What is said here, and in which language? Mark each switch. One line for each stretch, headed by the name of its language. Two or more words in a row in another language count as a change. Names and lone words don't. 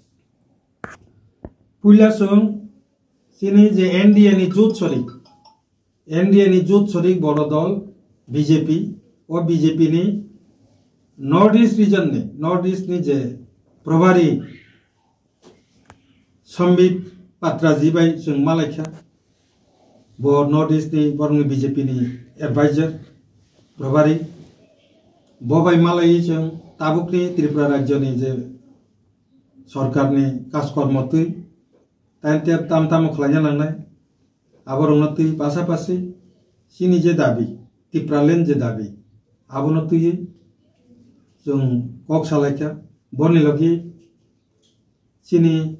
Kok Borok: पुइला जों चीनी जे NDA नि जुथ सरिक बर दल BJP और BJP नि नॉर्थ ईस्ट रीजन ने नॉर्थ ईस्ट नि जे प्रभारी संबित पात्रा जी बाय जों मालायखा ब नॉर्थ ईस्ट नि बरनि BJP नि एडवाइजर प्रभारी बबाय मालायै जों ताबुकनि त्रिपुरा राज्यनि जे सरकारनि काजकर्मतै ताइनते ताम खालायना लांनाय आबरंनतै पासापासि सिनि जे दाबि त्रिपुरालेण्ड जे दाबि आबनतयै जों कक सालायखा बनि लगी चीनी